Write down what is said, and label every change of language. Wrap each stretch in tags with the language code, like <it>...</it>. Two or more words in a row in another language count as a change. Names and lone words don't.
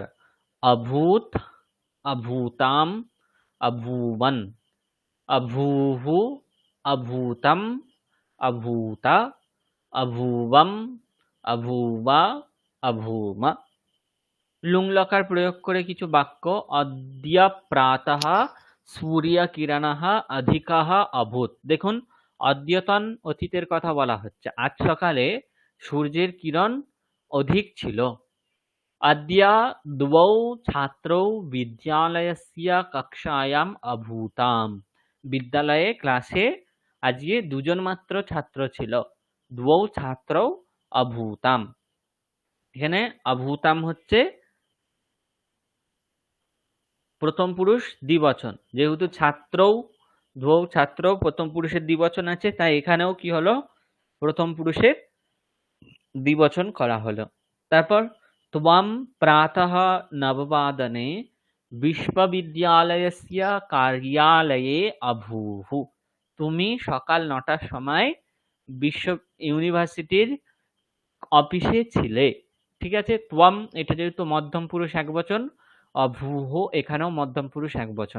<sa>অভূত, অভূতাম, অভূবন, অভূভু, অভূতম, অভূতা, অভূবম, অভূবা, অভূম।</sa> <bn>লুং লকার প্রয়োগ করে কিছু বাক্য:</bn> <sa>অদ্য প্রাতঃ সূর্যকিরণঃ অধিকঃ অভূত।</sa> <bn>দেখুন, অদ্যতন অতীতের কথা বলা হচ্ছে, আজ সকালে সূর্যের কিরণ অধিক ছিল।</bn> <sa>अद्य द्वौ छात्रौ विद्यालयस्य कक्षायाम् अभूताम्।</sa> <bn>বিদ্যালয়ে ক্লাসে আজকে দুজন মাত্র ছাত্র ছিল।</bn> <sa>দ্বৌ ছাত্রৌ অভূতাম।</sa> <bn>এখানে অভূতাম হচ্ছে প্রথম পুরুষ দ্বিবচন। যেহেতু ছাত্রৌ,</bn> <sa>দ্বৌ ছাত্রৌ</sa> <bn>প্রথম পুরুষের দ্বিবচন আছে, তাই এখানেও কি হলো? প্রথম পুরুষের দ্বিবচন করা হলো।</bn> <sa>তারপর त्वं प्रातः नववादने বিশ্ববিদ্যালয়স্য কার্যালয়ে অভূः।</sa> <bn>তুমি সকাল ৯টার সময় বিশ্ব ইউনিভার্সিটির অফিসে ছিলে। ঠিক আছে, ত্বম এটা যেহেতু মধ্যম পুরুষ একবচন, অভূः এখানেও মধ্যম পুরুষ একবচন।</bn>